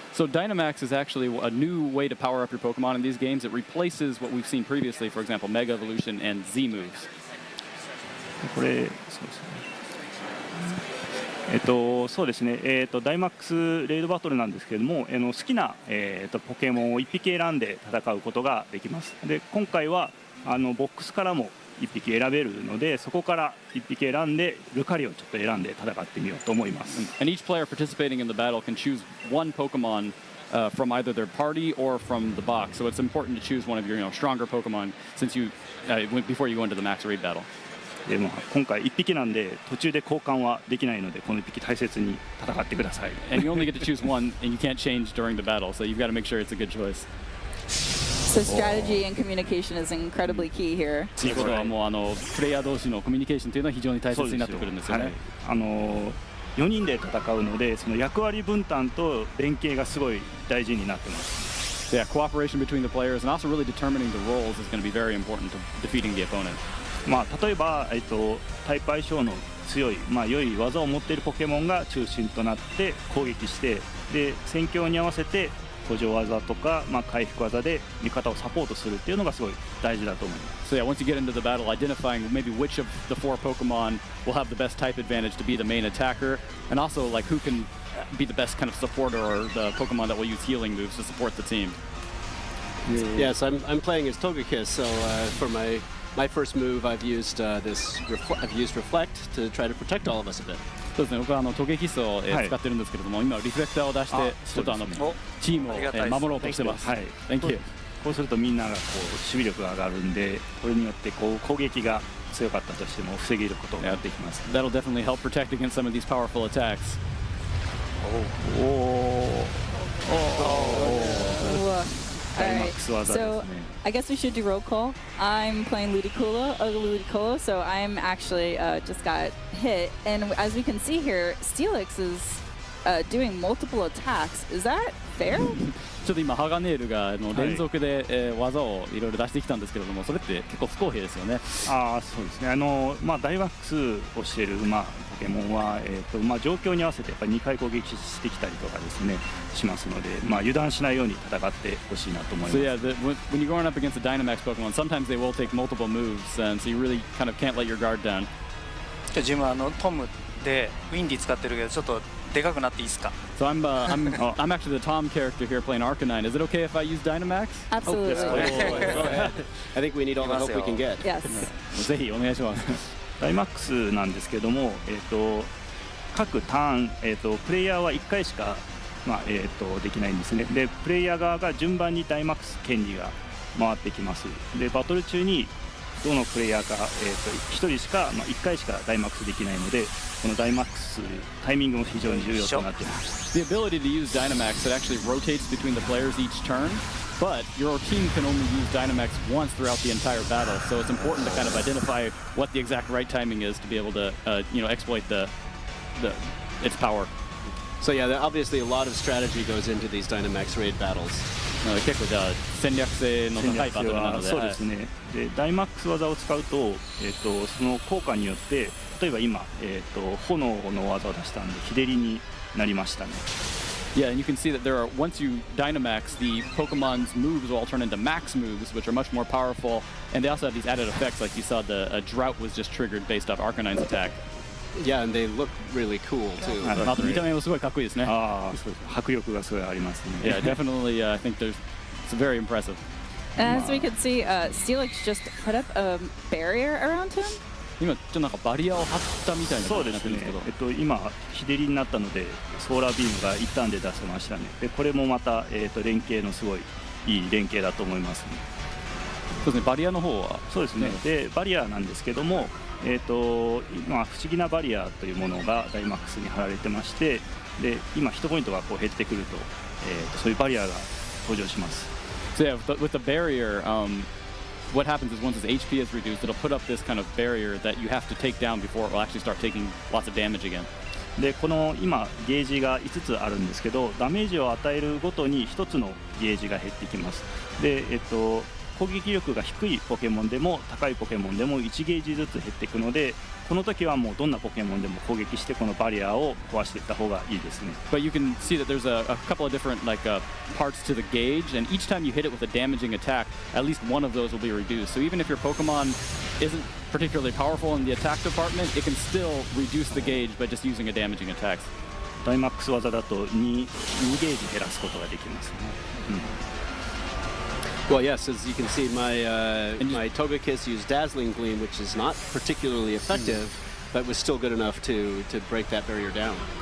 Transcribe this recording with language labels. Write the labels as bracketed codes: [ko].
[en] So Dynomax is actually a new way to power up your Pokemon in these games. It replaces what we've seen previously, for example, Mega Evolution and Z moves. [ja] これそうですね。そうですね。ダイマックスレイドバトルなんですけれども、好きなポケモンを1匹選んで戦うことができます。で、今回はボックスからも 1匹選べるので、そこから1匹選んでルカリをちょっと選んで戦ってみようと思います。 [en] And each player participating in the battle can choose one Pokemon from either their party or from the box. So it's important to choose one of your stronger Pokemon since you before you go into the max raid battle. [ja] でも今回1匹なんで途中で交換はできないので、この1匹大切に戦ってください。 [en] And you only get to choose one, and you can't change during the battle. So you've got to make sure it's a good choice. So strategy and communication is incredibly key here. [ja] ということはもうプレイヤー同士のコミュニケーションというのは非常に大切になってくるんですよね。はい、4人で戦うので、その役割分担と連携がすごい大事になってます。 [en] Yeah, cooperation between the players and also really determining the roles is going to be very important to defeating the opponent. [ja] 例えば、タイプ相性の強い、良い技を持っているポケモンが中心となって攻撃して、で戦況に合わせて補助技とか、回復技で味方をサポートするっていうのがすごい大事だと思います。 [en] So yeah, once you get into the battle, identifying maybe which of the 4 Pokemon will have the best type advantage to be the main attacker, and also like who can be the best kind of supporter or the Pokemon that will use healing moves to support the team. Yes, I'm playing as Togekiss, so for my first move, I've used Reflect to try to protect all of us a bit. [ja] そうですね、僕はトゲキスを使ってるんですけれども、今リフレクターを出してちょっとチームを守ろうとしてます。はい。 [en] Thank you. [ja] こうするとみんながこう守備力が上がるんで、これによってこう攻撃が強かったとしても防げることができます。 [en] That'll definitely help protect against some of these powerful attacks. All right, so I guess we should do roll call. I'm playing Ludicolo, so I'm actually just got hit. And as we can see here, Steelix is doing multiple attacks. Is that fair? [ja] ちょっと今ハガネールが連続で技をいろいろ出してきたんですけれども、それって結構不公平ですよね。そうですね。ダイマックスをしているポケモンは状況に合わせてやっぱり2回攻撃してきたりとかですねしますので、油断しないように戦ってほしいなと思います。 [en] So yeah, when you're going up against a Dynomax Pokemon, sometimes they will take multiple moves, and so you really kind of can't let your guard down. [ja] 自分はトムでウィンディ使ってるけどちょっとでかくなっていいですか？ [en] So I'm actually the Tom character here playing Arcanine. Is it okay if I use Dynomax? Absolutely. Go ahead. I think we need all the help we can get. Yes. [ja] ぜひお願いします。ダイマックスなんですけども、各ターン、プレイヤーは1回しか、できないんですね。でプレイヤー側が順番にダイマックス権利が回ってきます。でバトル中にどのプレイヤーか、1人しか、1回しかダイマックスできないので、このダイマックスタイミングも非常に重要となっています。 [en] The ability to use Dynomax, it actually rotates between the players each turn, but your team can only use Dynomax once throughout the entire battle. So it's important to kind of identify what the exact right timing is to be able to, exploit its power. So yeah, obviously a lot of strategy goes into these Dynomax raid battles. [ja] 結構じゃあ戦略性の高いバトルなので、そうですね。でダイマックス技を使うと、その効果によって例えば今、炎の技を出したんで日照りになりましたね。 [en] Yeah, and you can see that there are, once you Dynomax, the Pokemon's moves will all turn into max moves, which are much more powerful, and they also have these added effects, like you saw the drought was just triggered based off Arcanine's attack. Yeah, and they look really cool too. [ja] 見た目もすごいかっこいいですね。そうです。迫力がすごいありますね。 [en] Yeah, definitely. I think it's very impressive. And as we can see, Steelix just put up a barrier around him. [ja] 今ちょっとなんかバリアを張ったみたいな感じになってるんですけど、今日照りになったのでソーラービームが一旦で出せましたね。でこれもまた、連携のすごいいい連携だと思いますね。そうですね。バリアの方はそうですね。でバリアなんですけども、今不思議なバリアというものがダイマックスに貼られてまして、で今ヒットポイントがこう減ってくると、そういうバリアが登場します。 [en] So yeah, with the barrier, what happens is once its HP is reduced, it'll put up this kind of barrier that you have to take down before it will actually start taking lots of damage again. [ja] でこの今ゲージが5つあるんですけど、ダメージを与えるごとに1つのゲージが減ってきます。で攻撃力が低いポケモンでも高いポケモンでも1ゲージずつ減っていくので、この時はもうどんなポケモンでも攻撃してこのバリアを壊していった方がいいですね。 [en] But you can see that there's a couple of different parts to the gauge, and each time you hit it with a damaging attack, at least one of those will be reduced. So even if your Pokemon isn't particularly powerful in the attack department, it can still reduce the gauge by just using a damaging attack. [ja] ダイマックス技だと2ゲージ減らすことができますね。 [en] Well, yes, as you can see, my Togekiss used Dazzling Gleam, which is not particularly effective, but was still good enough to break that barrier down.